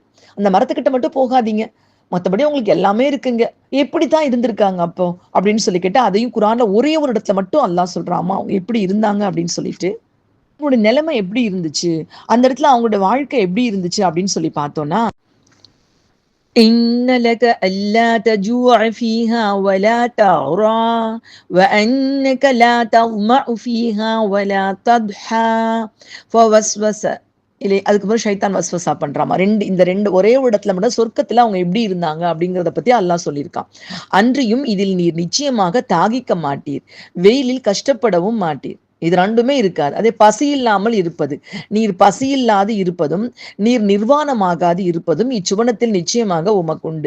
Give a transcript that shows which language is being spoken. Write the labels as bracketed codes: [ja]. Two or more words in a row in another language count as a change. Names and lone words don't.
[ta] அந்த மரத்துக்கிட்ட மட்டும் போகாதீங்க, மற்றபடி உங்களுக்கு எல்லாமே இருக்குங்க. எப்படித்தான் இருந்திருக்காங்க அப்போ அப்படின்னு சொல்லி கேட்டா, அதையும் குரான்ல ஒரே ஒரு இடத்துல மட்டும் அல்லாஹ் சொல்றாமா அவங்க எப்படி இருந்தாங்க அப்படின்னு சொல்லிட்டு. அவங்களோட நிலைமை எப்படி இருந்துச்சு, அந்த இடத்துல அவங்களோட வாழ்க்கை எப்படி இருந்துச்சு அப்படின்னு சொல்லி பார்த்தோம்னா, [ar] إن لك ألا تجوع فيها ولا تعرى وأنك لا تظمأ فيها ولا تضحى فوسوس இல்லை. [ta] அதுக்கப்புறம் ஷைத்தான் வஸ்வசா பண்றாமா. இந்த ரெண்டு ஒரே இடத்துல மட்டும் சொர்க்கத்துல அவங்க எப்படி இருந்தாங்க அப்படிங்கிறத பத்தி அல்லாஹ் சொல்லியிருக்கான். அன்றியும் இதில் நீர் நிச்சயமாக தாகிக்க மாட்டீர், வெயிலில் கஷ்டப்படவும் மாட்டீர். இது ரெண்டுமே இருக்காது. அதே பசி இல்லாமல் இருப்பது, நீர் பசியில்லாது இருப்பதும் நீர் நிர்வாணமாகாது இருப்பதும் இச்சுவனத்தில் நிச்சயமாக உமக்குண்டு.